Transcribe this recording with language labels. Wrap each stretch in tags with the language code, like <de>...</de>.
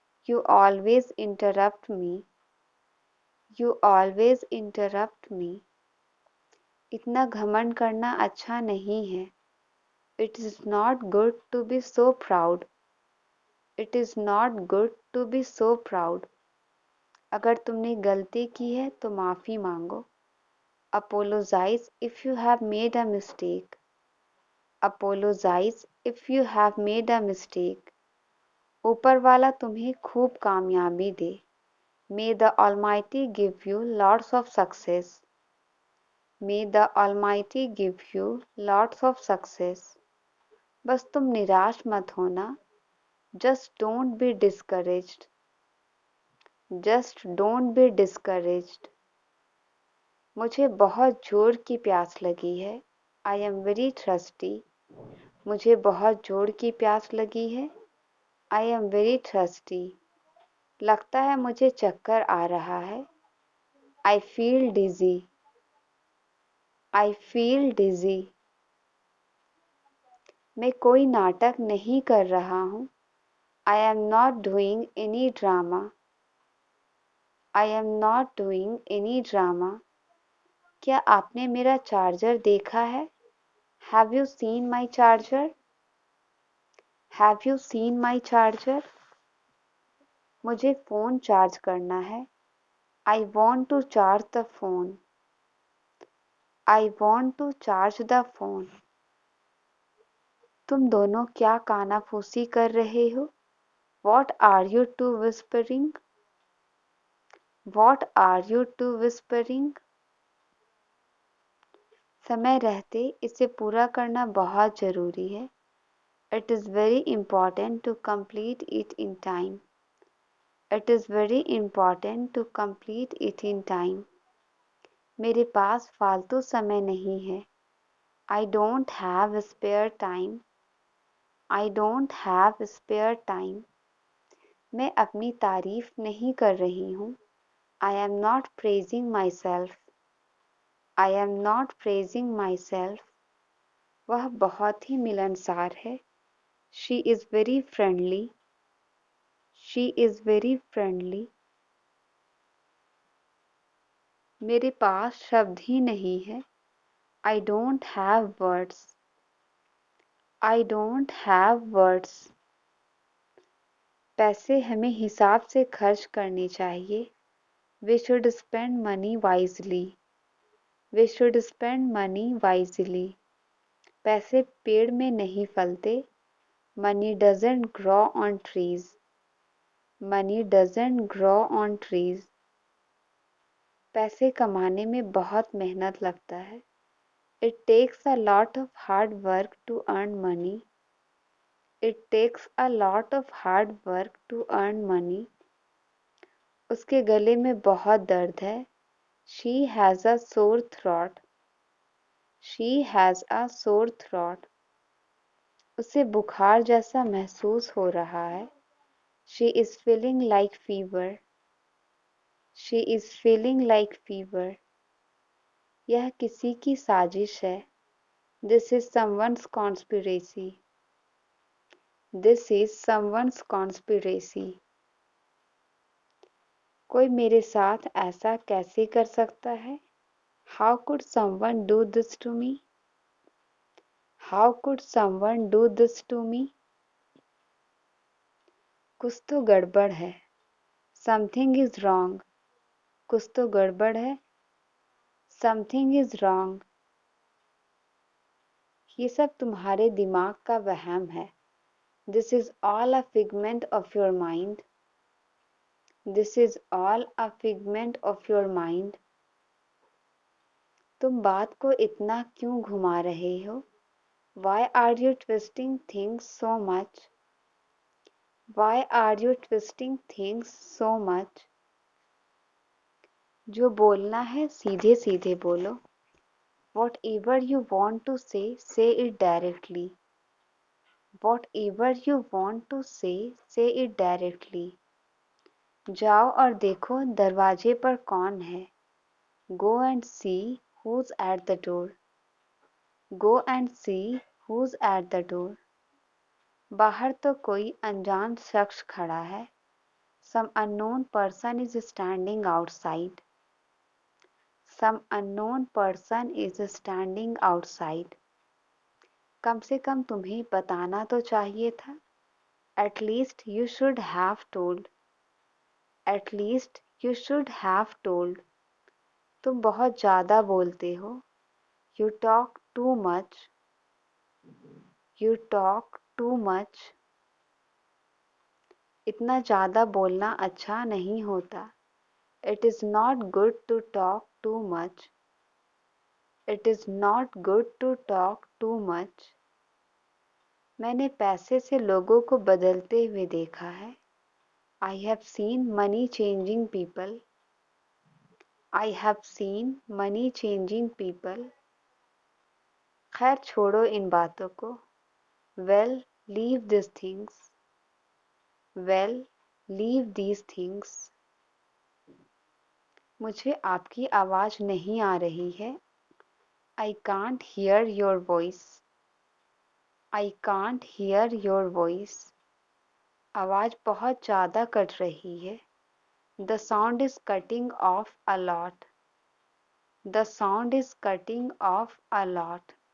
<en>You always interrupt me. You always interrupt me.</en> <hi>इतना घमंड करना अच्छा नहीं है.</hi> <en>It is not good to be so proud. It is not good to be so proud.</en> <hi>अगर तुमने गलती की है तो माफ़ी मांगो।</hi> <en>Apologize if you have made a mistake. Apologize if you have made a mistake.</en> <hi>ऊपर वाला तुम्हें खूब कामयाबी दे।</hi> <en>May the Almighty give you lots of success. May the Almighty give you lots of success.</en> <hi>बस तुम निराश मत होना।</hi> <en>Just don't be discouraged. Just don't be discouraged.</en> <hi>मुझे बहुत जोर की प्यास लगी है।</hi> <en>I am very thirsty.</en> <hi>मुझे बहुत जोर की प्यास लगी है।</hi> <en>I am very thirsty.</en> <hi>लगता है मुझे चक्कर आ रहा है।</hi> <en>I feel dizzy. I feel dizzy.</en> <hi>मैं कोई नाटक नहीं कर रहा हूँ।</hi> <en>I am not doing any drama. I am not doing any drama.</en> <hi>क्या आपने मेरा चार्जर देखा है?</hi> <en>Have you seen my charger? Have you seen my charger?</en> <hi>मुझे फ़ोन चार्ज करना है।</hi> <en>I want to charge the phone. I want to charge the phone.</en> <hi>तुम दोनों क्या कानाफूसी कर रहे हो?</hi> <en>What are you two whispering? What are you two whispering?</en> <hi>समय रहते इसे पूरा करना बहुत ज़रूरी है।</hi> <en>It is very important to complete it in time. It is very important to complete it in time.</en> <hi>मेरे पास फालतू समय नहीं है।</hi> <en>I don't have spare time. I don't have spare time.</en> <hi>मैं अपनी तारीफ नहीं कर रही हूँ।</hi> <en>I am not praising myself. I am not praising myself.</en> <hi>वह बहुत ही मिलनसार है।</hi> <en>She is very friendly. She is very friendly.</en> <hi>मेरे पास शब्द ही नहीं है।</hi> <en>I don't have words. I don't have words.</en> <hi>पैसे हमें हिसाब से खर्च करने चाहिए।</hi> <en>We should spend money wisely. We should spend money wisely.</en> <hi>पैसे पेड़ में नहीं फलते।</hi> <en>Money doesn't grow on trees. Money doesn't grow on trees.</en> <hi>पैसे कमाने में बहुत मेहनत लगता है।</hi> <en>It takes a lot of hard work to earn money. It takes a lot of hard work to earn money.</en> <hi>उसके गले में बहुत दर्द है।</hi> <en>She has a sore throat. She has a sore throat.</en> <hi>उसे बुखार जैसा महसूस हो रहा है।</hi> <en>She is feeling like fever. She is feeling like fever.</en> <hi>यह किसी की साजिश है।</hi> <en>This is someone's conspiracy. This is someone's conspiracy.</en> <hi>कोई मेरे साथ ऐसा कैसे कर सकता है?</hi> <en>How could someone do this to me? How could someone do this to me?</en> <hi>कुछ तो गड़बड़ है।</hi> <en>Something is wrong.</en> <hi>कुछ तो गड़बड़ है।</hi> <en>Something is wrong.</en> <hi>ये सब तुम्हारे दिमाग का वहम है।</hi> <en>This is all a figment of your mind. This is all a figment of your mind.</en> <hi>तुम बात को इतना क्यों घुमा रहे हो?</hi> <en>Why are you twisting things so much? Why are you twisting things so much?</en> <hi>जो बोलना है सीधे सीधे बोलो।</hi> <en>Whatever you want to say, say it directly. Whatever you want to say it directly.</en> <hi>जाओ और देखो दरवाजे पर कौन है।</hi> <en>Go and see who's at the door. Go and see who's at the door.</en> <hi>बाहर तो कोई अनजान शख्स खड़ा है।</hi> <en>Some unknown person is standing outside. Some unknown person is standing outside.</en> <hi>कम से कम तुम्हें बताना तो चाहिए था।</hi> <en>At least you should have told. At least You should have told.</en> <hi>तुम बहुत ज़्यादा बोलते हो.</hi> <en>You talk too much. You talk too much.</en> <hi>इतना ज़्यादा बोलना अच्छा नहीं होता.</hi> <en>It is not good to talk too much. It is not good to talk too much.</en> <hi>मैंने पैसे से लोगों को बदलते हुए देखा है.</hi> <en>I have seen money changing people. I have seen money changing people.</en> <hi>खैर छोड़ो इन बातों को.</hi> <en>Well, leave these things. Well, leave these things.</en> <hi>मुझे आपकी आवाज़ नहीं आ रही है.</hi> <en>I can't hear your voice. I can't hear your voice.</en> <hi>आवाज़ बहुत ज़्यादा कट रही है.</hi> <en>The sound is cutting off a lot. The sound is cutting off a lot.</en>